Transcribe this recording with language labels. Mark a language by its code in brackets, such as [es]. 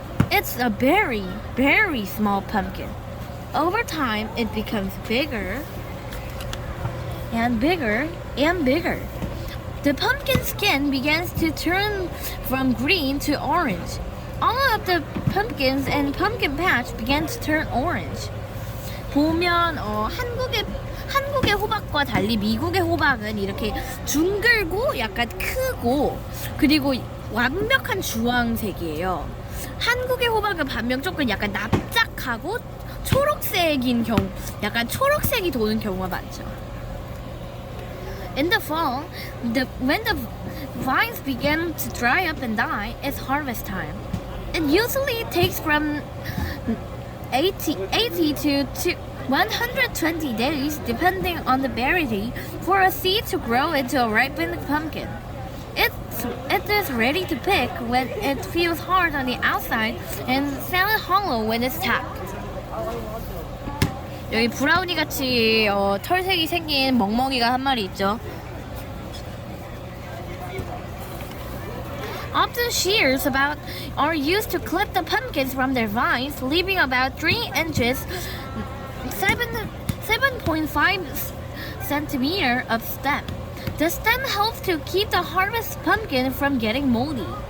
[en] It's a very, very small pumpkin. Over time, it becomes bigger and bigger and bigger. The pumpkin skin begins to turn from green to orange. All of the pumpkins in pumpkin patch begin to turn orange. [ko] 보면 한국의 호박과 달리 미국의 호박은 이렇게 둥글고 약간 크고 그리고 완벽한 주황색이에요. 한국의 호박은 반면 조금 약간 납작하고 초록색인 경우, 약간 초록색이 도는 경우가 많죠. [en] In the fall, when the vines begin to dry up and die, it's harvest time. It usually takes from 80 to 120 days, depending on the variety, for a seed to grow into a ripened pumpkin. It is ready to pick when it feels hard on the outside and sounds hollow when it's tapped. [ko] 여기 브라우니 같이 털색이 생긴 멍멍이가 한 마리 있죠. [en] Often shears are used to clip the pumpkins from their vines, leaving about 3 inches, 7.5 centimeter of stem. The stem helps to keep the harvest pumpkin from getting moldy.